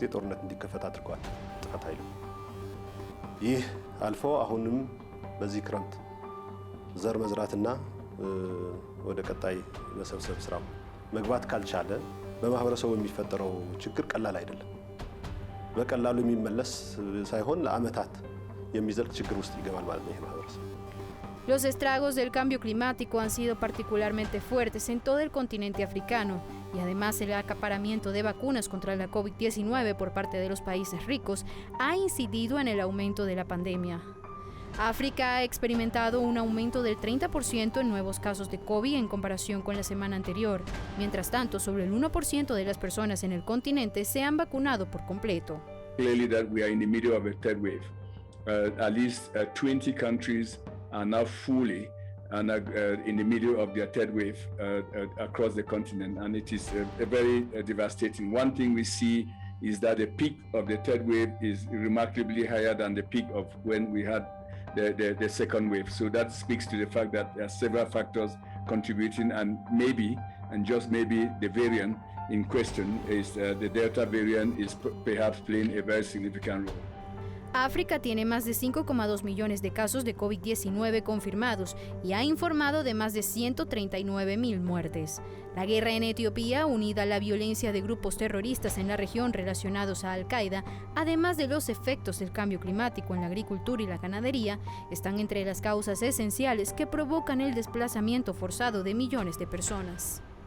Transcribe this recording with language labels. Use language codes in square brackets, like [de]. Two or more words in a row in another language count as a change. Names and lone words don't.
[am] ጦርነት እንዲከፈት አድርጓል ጥፋት ኃይሉ። ይህ አልፎ አሁንም በዚህ ክረምት ዘር መዝራትና ወደ ቀጣይ መሰብሰብ ስራው መግባት ካልቻለ በማህበረሰቡ የሚፈጠረው ችግር ቀላል አይደለም። በቀላሉ የሚመለስ ሳይሆን ለዓመታት የሚዘልቅ ችግር ውስጥ ይገባል ማለት ነው ይሄ ማህበረሰብ። [es] Los estragos del cambio climático han sido particularmente fuertes en todo el continente africano y además el acaparamiento de vacunas contra la COVID-19 por parte de los países ricos ha incidido en el aumento de la pandemia. África ha experimentado un aumento del 30% en nuevos casos de COVID en comparación con la semana anterior. Mientras tanto, sobre el 1% de las personas en el continente se han vacunado por completo. [en] Clearly that we are in the middle of a third wave. At least 20 countries are now fully in the middle of their third wave across the continent, and it is very devastating. One thing we see is that the peak of the third wave is remarkably higher than the peak of when we had the second wave. So that speaks to the fact that there are several factors contributing, and maybe, and just maybe, the variant in question is the Delta variant is perhaps playing a very significant role. [es] África tiene más de 5,2 millones de casos de COVID-19 confirmados y ha informado de más de 139.000 muertes. La guerra en Etiopía, unida a la violencia de grupos terroristas en la región relacionados a Al-Qaeda, además de los efectos del cambio climático en la agricultura y la ganadería, están entre las causas esenciales que provocan el desplazamiento forzado de millones de personas.